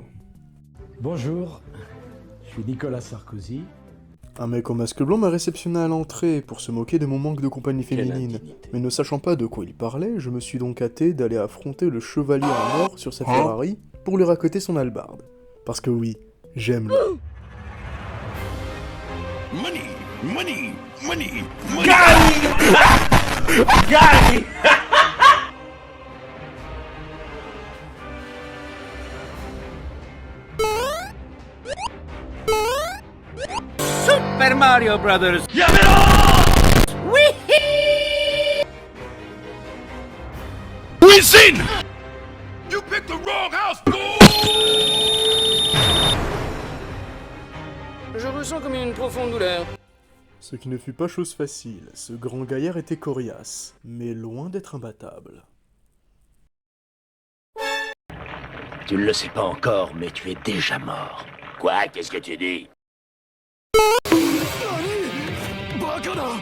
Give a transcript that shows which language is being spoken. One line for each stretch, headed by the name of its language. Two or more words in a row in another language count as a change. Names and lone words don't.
French: Bonjour, je suis Nicolas Sarkozy. Un mec au masque blanc m'a réceptionné à l'entrée pour se moquer de mon manque de compagnie féminine. Mais ne sachant pas de quoi il parlait, je me suis donc hâté d'aller affronter le chevalier en or sur sa Ferrari pour lui raccoter son hallebarde. Parce que oui, j'aime le...
English: Money, money, money, money. Got Super Mario Brothers. Listen! You picked the wrong house, fool!
French: Je ressens comme une profonde douleur. Ce qui ne fut pas chose facile, ce grand gaillard était coriace, mais loin d'être imbattable. Tu ne le sais pas encore, mais tu es déjà mort. Quoi? Qu'est-ce que tu dis?
Japanese: バカだ！